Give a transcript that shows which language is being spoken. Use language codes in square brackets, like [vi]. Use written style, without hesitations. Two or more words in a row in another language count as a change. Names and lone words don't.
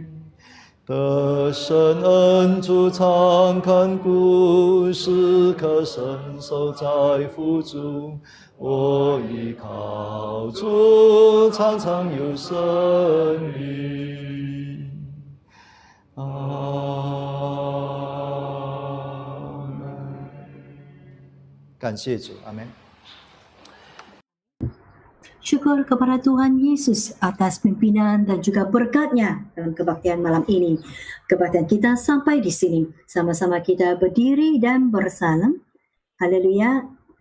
[zh] 得胜恩主常看顾，时刻伸手在扶助。我依靠主，常常有胜利。阿门。感谢主，阿门。 [id] Syukur kepada Tuhan Yesus atas pimpinan dan juga berkat-Nya dalam kebaktian malam ini. Kebaktian kita sampai di sini. Sama-sama kita berdiri dan bersalam. Haleluya.